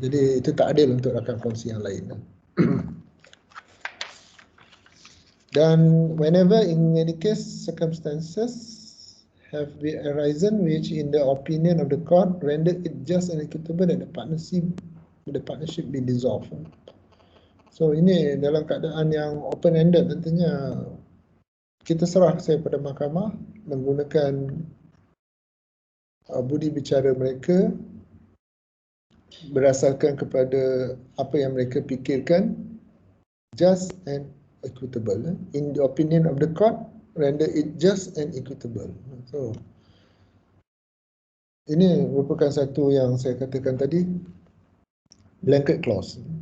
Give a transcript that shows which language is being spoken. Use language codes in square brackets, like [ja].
[ms] Jadi itu tak adil untuk rakan kongsi yang lain. Dan [en] whenever in any case circumstances have arisen which in the opinion of the court rendered it just and equitable that the partnership be dissolved. [ms] So ini dalam keadaan yang open ended, tentunya kita serah saya pada mahkamah menggunakan budi bicara mereka berdasarkan kepada apa yang mereka fikirkan, [en] just and equitable. In the opinion of the court, render it just and equitable. [ms] So, ini merupakan satu yang saya katakan tadi, blanket clause.